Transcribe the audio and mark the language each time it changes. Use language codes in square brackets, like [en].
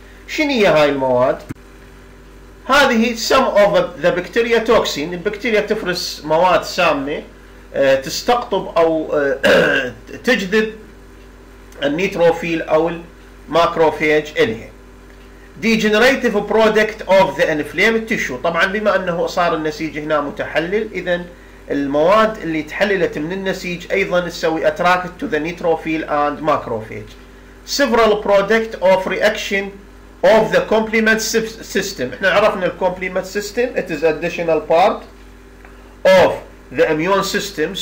[ar] شنو هي هاي المواد؟ هذه [en] some of the bacteria toxin. [ar] البكتيريا تفرز مواد سامة تستقطب أو تجذب النيتروفيل أو الماكروفاج إليها. [en] degenerative product of the inflamed tissue. [ar] طبعا بما أنه صار النسيج هنا متحلل، إذن المواد اللي تحللت من النسيج أيضا تسوي [en] attracted to the neutrophil and macrophage. several product of reaction of the complement system. [ar] احنا عرفنا [en] الcomplement system, it is additional part of the immune system.